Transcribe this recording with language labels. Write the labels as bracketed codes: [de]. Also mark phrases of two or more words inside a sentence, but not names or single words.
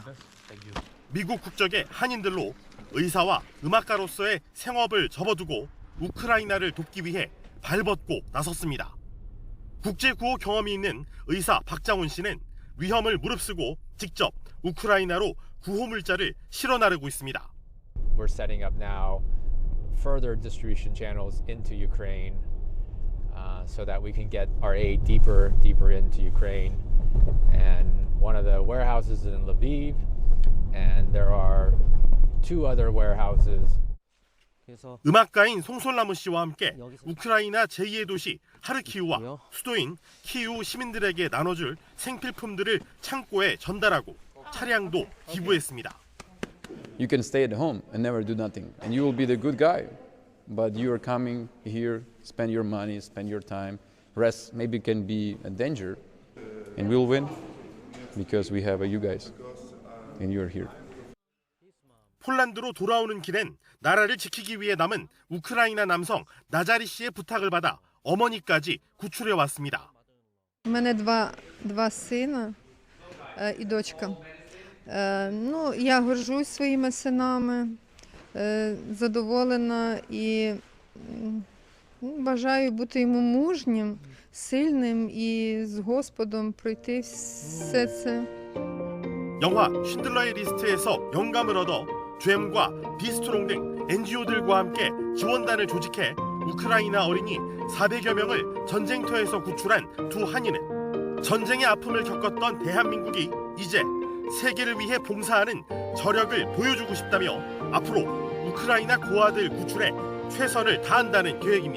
[ko] 미국 국적의 한인들로 의사와 음악가로서의 생업을 접어두고 우크라이나를 돕기 위해 발벗고 나섰습니다. 국제구호 경험이 있는 의사 박장훈 씨는 위험을 무릅쓰고 직접 우크라이나로 구호 물자를 실어 나르고 있습니다. [en] We're setting up now further distribution channels into Ukraine. So that we can get our aid deeper into Ukraine. And one of the warehouses is in Lviv, and there are 2 other warehouses. [ko] 음악가인 송솔나무 씨와 함께 우크라이나 제2의 도시 하르키우와 수도인 키우 시민들에게 나눠줄 생필품들을 창고에 전달하고 차량도 기부했습니다. [en] You can stay at home and never do nothing, and you will be the good guy. But you are coming here, spend your money, spend your time, rest maybe can be a danger, and we'll win because we have you guys, and you're here. [ko] 폴란드로 돌아오는 길엔 나라를 지키기 위해 남은 우크라이나 남성 나자리 씨의 부탁을 받아 어머니까지 구출해 왔습니다. [uk] У мене два сина і дочка. Ну, я горжусь своїми синами. Задоволена і бажаю бути йому мужнім, сильним і з Господом пройти все це. [ko] 영화 쉰들러의 리스트에서 영감을 얻어 GM과 비스트롱 등 NGO들과 함께 지원단을 조직해 우크라이나 어린이 400여 명을 전쟁터에서 구출한 두 한인은 전쟁의 아픔을 겪었던 대한민국이 이제 세계를 위해 봉사하는 저력을 보여주고 싶다며 앞으로 우크라이나 고아들 구출에 최선을 다한다는 계획입니다.